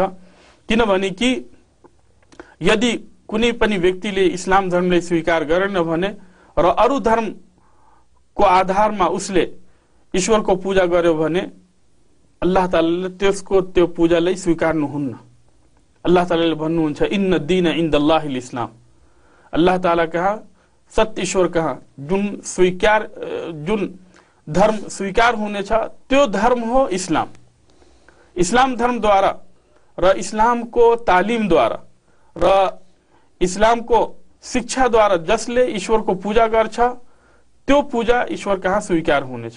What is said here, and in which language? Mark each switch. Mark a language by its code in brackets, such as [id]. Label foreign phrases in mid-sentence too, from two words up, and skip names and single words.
[ne] किनभने कि यदि कुनै पनि व्यक्तिले इस्लाम धर्मलाई स्वीकार गरेन भने र अरू धर्मको आधारमा उसले ईश्वरको पूजा गर्यो भने अल्लाह तालाले त्यसको त्यो पूजालाई स्वीकार्नुहुन्न। अल्लाह तालाले भन्नुहुन्छ [ar] إن الدين عند الله الإسلام. [ne] अल्लाह ताला कहाँ, सत्य ईश्वर कहाँ जुन धर्म स्वीकार हुनेछ त्यो धर्म हो इस्लाम। इस्लाम धर्मद्वारा र इस्लामको तालिमद्वारा र इस्लामको शिक्षाद्वारा जसले ईश्वरको पूजा गर्छ त्यो पूजा ईश्वर कहाँ स्वीकार हुनेछ।